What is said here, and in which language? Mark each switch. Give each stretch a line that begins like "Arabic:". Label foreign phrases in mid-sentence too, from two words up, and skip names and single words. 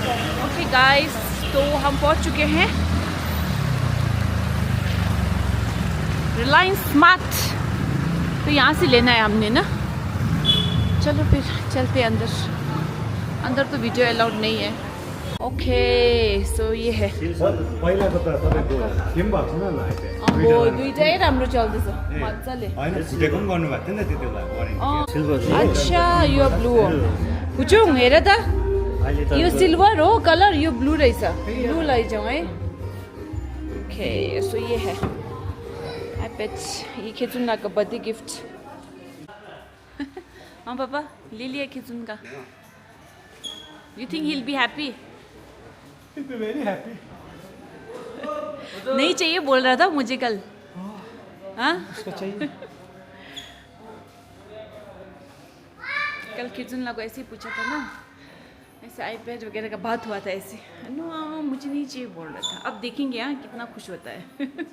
English: okay guys,
Hindi: तो हम पहुंच चुके हैं रिलायंस स्मार्ट. तो यहाँ से लेना है हमने ना. चलो फिर चलते हैं अंदर तो
English: video allowed
Hindi: नहीं है.
English: okay, so
Hindi: ये है.
Nepali: पहिलाको त तपाईँको के पनि भएको छैन होला अहिले. दुइटै राम्रो चल्दैछ मजाले. होइन फुटेको पनि गर्नुभएको थियो नि त त्यति बेला. अच्छा, यो ब्लू हो. हुचुङ हेर त, यो सिल्भर हो कलर, यो ब्लू रहेछ. ब्लू लैजाउँ है.
English: okay, so
Hindi: ये है आईपैड. ये खिचुनला का बर्थडे गिफ्ट. हाँ पापा, ले लिया खिचुन का.
English: You think he will be happy? Very happy.
Hindi: नहीं चाहिए बोल रहा था मुझे कल. हाँ, उसको चाहिए. कल खिचुनला को ऐसे ही पूछा था ना, ऐसे आईपैड वगैरह का बात हुआ था ऐसे. नो मुझे नहीं चाहिए बोल रहा था. अब देखेंगे यहाँ कितना खुश होता है.